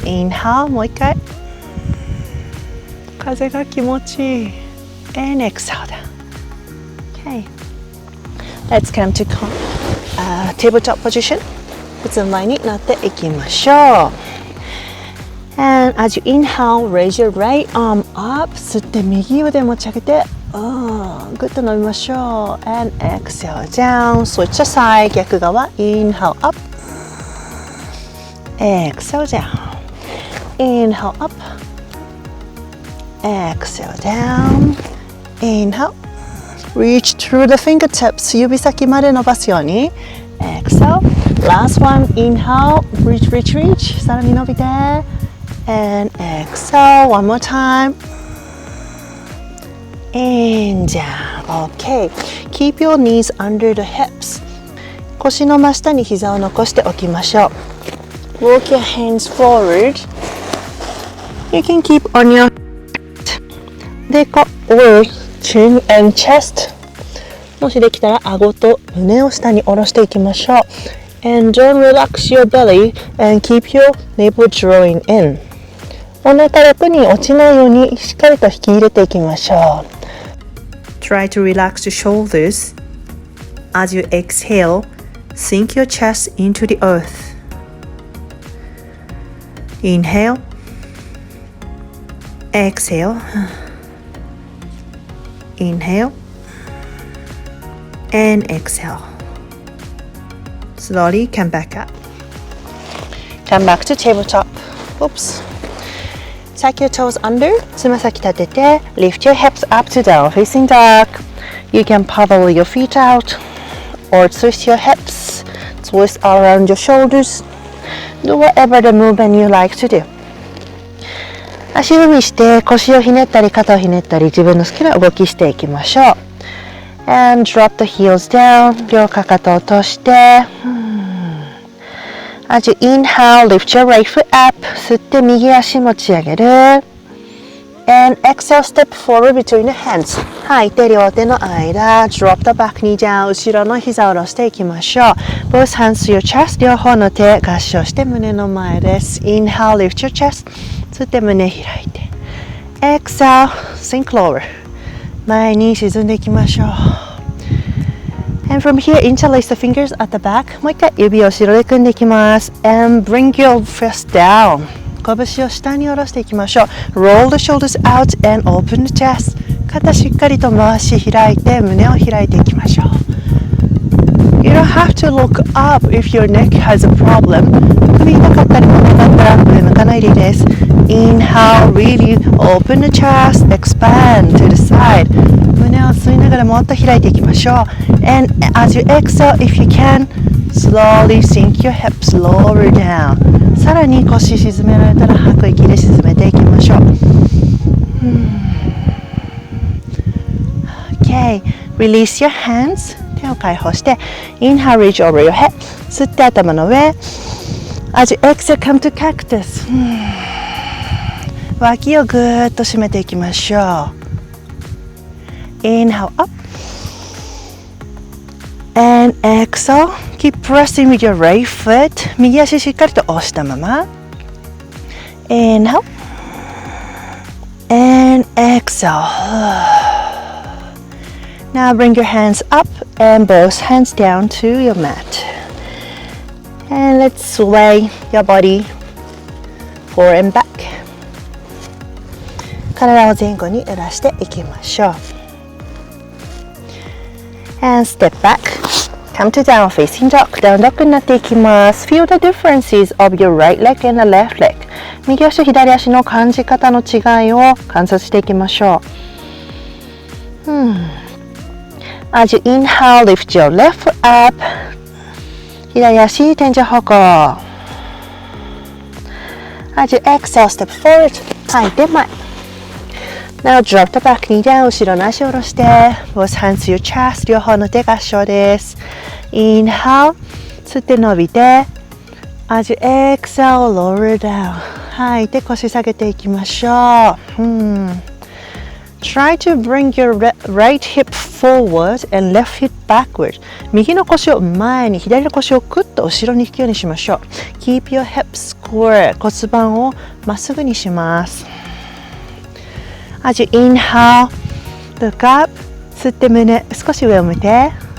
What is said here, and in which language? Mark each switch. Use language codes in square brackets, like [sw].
[en] Inhale. [ja] もう一回風が気持ちいい [en] And exhale [ja] だ [en] Okay. Let's come to tabletop position. [ja] うつまいになっていきましょう。 [en] And as you inhale, raise your right arm up. [ja] 吸って右腕持ち上げてぐっと伸びましょう。 [en] And exhale down. Switch the side. [ja] 逆側 [en] Inhale up. Exhale down. Inhale up. exhale down. Inhale. Reach through the fingertips. [ja] 指先まで伸ばすように。 [en] Exhale. Last one. Inhale. Reach, reach, reach. [ja] さらに伸びて。 [en] And exhale. One more time. And down. Okay. Keep your knees under the hips. [ja] 腰の真下に膝を残しておきましょう。 [en] Walk your hands forward. You can keep on your でこ or chin and chest. [ja] もしできたら顎と胸を下に下ろしていきましょう。 [en] And don't relax your belly and keep your navel drawing in. [ja] お腹楽に落ちないようにしっかりと引き入れていきましょう。 [en] Try to relax the shoulders. As you exhale, sink your chest into the earth. Inhale. Exhale. Inhale. And exhale. Slowly come back up. Come back to tabletop. Oops. Tuck your toes under. [ja] つま先立てて [en] lift your hips up to down facing dog. You can paddle your feet out or twist your hips. Twist all around your shoulders. Do whatever the movement you like to do. [ja] 足踏みして腰をひねったり肩をひねったり自分の好きな動きしていきましょう。 [en] And drop the heels down. [ja] 両かかとを落として。 [en] As you inhale, lift your right foot up. [ja] 吸って右足持ち上げる。 [en] And exhale, step forward between the hands. [ja] 吐いて両手の間。 [en] Drop the back knee down. [ja] 後ろの膝を下ろしていきましょう。 [en] Both hands to your chest. [ja] 両方の手合掌して胸の前です。 [en] Inhale, lift your chest. [ja] 吸って胸開いて。 [en] Exhale, sink lower. [ja] 前に沈んでいきましょう。 [en] And from here, interlace the fingers at the back. [ja] もう一回指を後ろで組んでいきます。 [en] And bring your fist down. [ja] 拳を下に下ろしていきましょう。 [en] Roll the shoulders out and open the chest. [ja] 肩しっかりと回し開いて胸を開いていきましょう。 [en] You don't have to look up if your neck has a problem. [ja] 首痛かったり胸だったら上向かないでいいです。 [en] Inhale, really open the chest, expand to the side. [ja] 胸を吸いながらもっと開いていきましょう。 [en] And as you exhale, if you can, slowly sink your hips lower down. [ja] さらに腰沈められたら吐く息で沈めていきましょう。 [en] Okay, release your hands. [ja] 手を解放して [en] Inhale, reach over your head. [ja] 吸って頭の上。 [en] As you exhale, come to cactus. [ja] 脇をぐーっと締めていきましょう。 [en] Inhale up. And exhale. Keep pressing with your right foot. [ja] 右足しっかりと押したまま。 [en] Inhale. And exhale. Now bring your hands up and both hands down to your mat. And let's sway your body forward and back. [ja] 体を前後に揺らしていきましょう。 [en] And step back. Come to down facing dog. [ja] Down dog になっていきます。 [en] Feel the differences of your right leg and the left leg. [ja] 右足左足の感じ方の違いを観察していきましょう。 [en] As you inhale, lift your left foot up. [ja] 左足天井方向。 [en] As you exhale, step forward. [ja] 吐いて前。 [en] Now drop the back knee down. [ja] 後ろの足を下ろして。 [en] Both hands to your chest. [ja] 両方の手合掌です。 [en] Inhale. [ja] 吸って伸びて。 [en] As you exhale, lower down. [ja] 吐いて腰下げていきましょう。 [en] Try to bring your right hip forward and left hip backward. [ja] 右の腰を前に、左の腰をクッと後ろに引くようにしましょう。 [en] Keep your hips square. [ja] 骨盤をまっすぐにします。 [en] As you inhale, look up. [ja] 吸って胸、少し上を向いて。